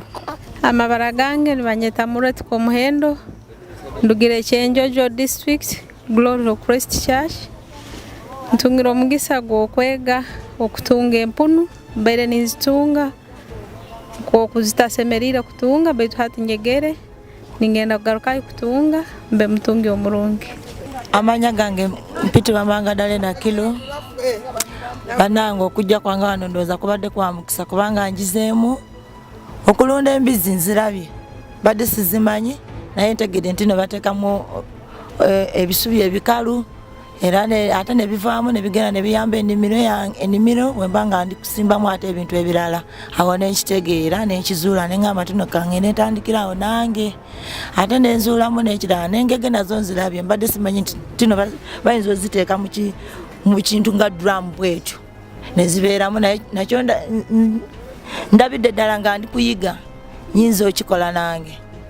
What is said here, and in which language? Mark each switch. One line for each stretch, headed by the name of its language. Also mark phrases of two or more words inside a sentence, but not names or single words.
Tooro: Amabara gange banyeta Muretiko Muhendo, ndugira Ekyenjojo District, Glory of Christ Church. Ntungira omugisa gw'okwega okutunga empunu, mbaire ninzitunga okuzitasemerire kutunga baitu hati njegere ningenda kugarukayo kutunga mbe mutungi omurungi.
Ganda: Amanya gange mpitibwa Mangadale na Kilo. Banange okujja kwanga wano ndowooza kubadde kwa mukisa kubanga njizeemu okulunda embizi nzirabye badde sizimanyi naye ntegedde nti no bateekamu ebisubi ebikalu era ate ne bivaamu ne bigenda ne biyamba ennimiro bwe mba nga ndi kusimbamu ate ebintu ebirala awo ne nkitegeera ne nkizuula ne ngamba tuno kange ne ntandikirawo nange ate ne nzuulamu n'ekirala n'engege nazo nzirabye mbadde simanyi nti tino bayinza oziteeka mu kintu nga drum bwetyo ne zibeeramu nakyo ndabidde ddala nga ndi kuyiga nyinza okikola nange.